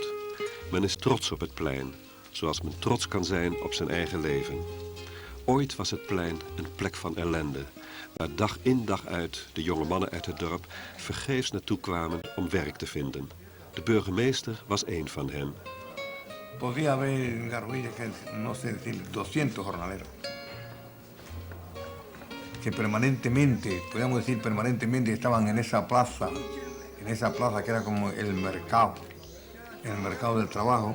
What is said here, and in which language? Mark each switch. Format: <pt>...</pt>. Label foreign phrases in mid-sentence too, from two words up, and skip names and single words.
<nl>Men is trots op het plein, zoals men trots kan zijn op zijn eigen leven. Ooit was het plein een plek van ellende, waar dag in dag uit de jonge mannen uit het dorp vergeefs naartoe kwamen om werk te vinden. De burgemeester was één van hen.</nl> <es>Podía haber en Garovillas, no sé decir, 200 jornaleros. Que permanentemente, podríamos decir permanentemente, estaban en esa plaza que era como el mercado del trabajo,</es>